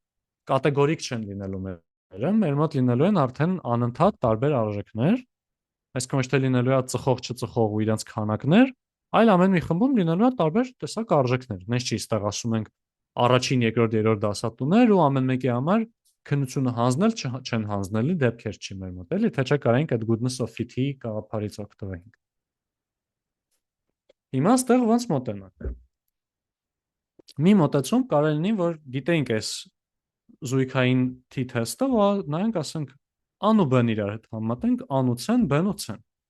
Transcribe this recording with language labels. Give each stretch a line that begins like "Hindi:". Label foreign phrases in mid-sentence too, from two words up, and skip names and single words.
Armenian: կատեգորիկ չեն լինելու մերը, մեր մոտ լինելու են արդեն անընդհատ տարբեր արժեքներ, Այսինքն ոչ թե լինելու է ծխող չծխող ու իրենց քանակներ, այլ ամեն մի խմբում լինելու է տարբեր տեսակ արժեքներ։ Նենց չի ստեղ ասում ենք առաջին, երկրորդ, երրորդ դասատուներ ու ամեն մեկի համար քննությունը հանձնել չեն հանձնելի դեպքեր չի մեր մոտ, էլի, թե չէ կարենք այդ
English: goodness of fit-
Armenian: ի գաղափարից օգտվենք։ Հիմա ստեղ ոնց մոտենանք։ Մի մոտեցում կարելի լինի, որ գիտենք այս զույգային t-թեստը, նայենք, ասենք ան ու b-ն իրար հետ համեմատենք, ան ու c-ն, b-ն ու c-ն։